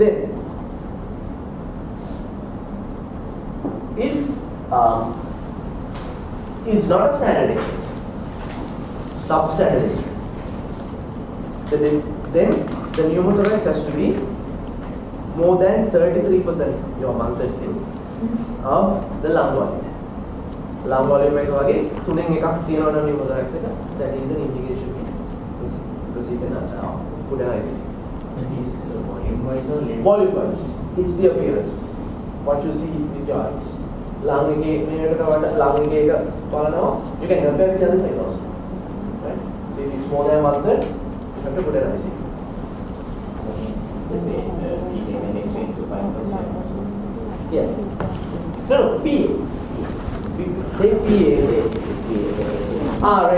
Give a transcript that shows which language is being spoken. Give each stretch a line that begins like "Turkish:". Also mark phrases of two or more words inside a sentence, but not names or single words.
English: Then, if it's not a standard X-ray, substandard X-ray, then the pneumothorax has to be more than 33% your monthly of the lung volume. Lung volume
Sinhala: එක වගේ තුනෙන් එකක් තියෙනවා නම් pneumothorax එක,
English: that is an indication to proceed and put an ICU. That is volume wise or length? Volume wise, it's the appearance. What you see with your eyes.
Sinhala: Lung එකේ මේකට වඩා lung එකේ එක බලනවා,
English: you can compare with other side also. Right? So if it's more than 1/3, you have to put an ICU. Yeah. No, PA. Take PA. Right.